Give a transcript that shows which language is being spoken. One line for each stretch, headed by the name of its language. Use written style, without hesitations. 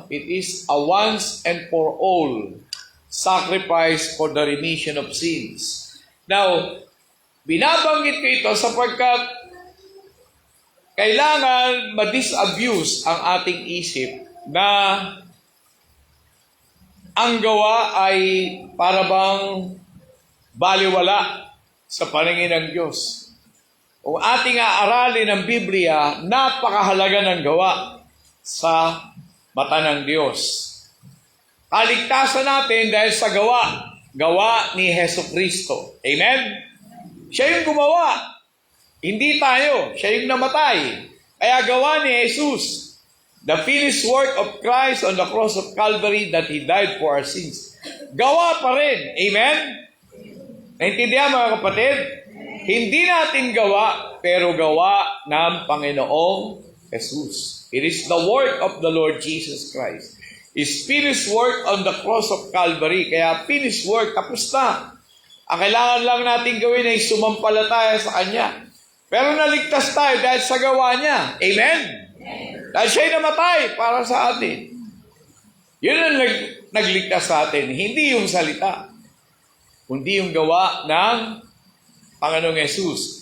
English: It is a once and for all sacrifice for the remission of sins.
Filipino: Now, binabanggit ko ito sapagkat kailangan ma-disabuse ang ating isip na ang gawa ay para bang baliwala sa paningin ng Diyos. Kung ating aaralin ang Biblia, napakahalaga ng gawa sa mata ng Diyos. Kaligtasan natin dahil sa gawa ni Hesus Kristo. Amen? Siya yung gumawa, hindi tayo. Siya yung namatay. Kaya gawa ni Jesus,
English: the finished work of Christ on the cross of Calvary that He died for our sins.
Filipino: Gawa pa rin. Amen? Naintindihan mga kapatid? Hindi natin gawa, pero gawa ng Panginoong Jesus.
English: It is the work of the Lord Jesus Christ. His finished work on the cross of Calvary.
Filipino: Kaya finished work, tapos na. Ang kailangan lang natin gawin ay sumampalataya sa Kanya. Pero naligtas tayo dahil sa gawa niya. Amen? Dahil siya'y namatay para sa atin. Yun ang nagligtas sa atin, hindi yung salita, kundi yung gawa ng Panginoong Yesus.